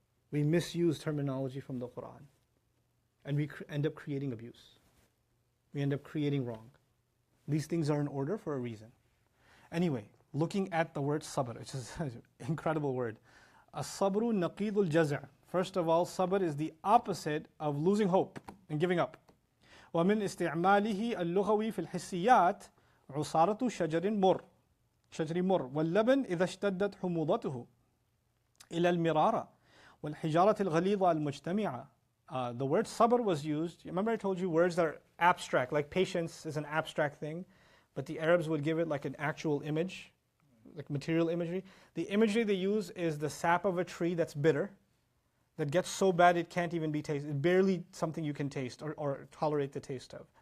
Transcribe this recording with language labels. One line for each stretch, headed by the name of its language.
English: We misuse terminology from the Quran. And we end up creating abuse. We end up creating wrong. These things are in order for a reason. Anyway, looking at the word sabr, which is an incredible word. As-sabru naqidul jaz'. First of all, sabr is the opposite of losing hope and giving up.
Arabic: ومن استعماله اللغوي في الحسيات عصارة شجر مر واللبن إذا اشتدت حموضته إلى المرارة والحجارة الغليظة المجتمعة.
English: The word sabr was used. Remember I told you words that are abstract, like patience is an abstract thing, but the Arabs would give it like an actual image, like material imagery. The imagery they use is the sap of a tree that's bitter, that gets so bad it can't even be tasted. It's barely something you can taste or tolerate the taste of.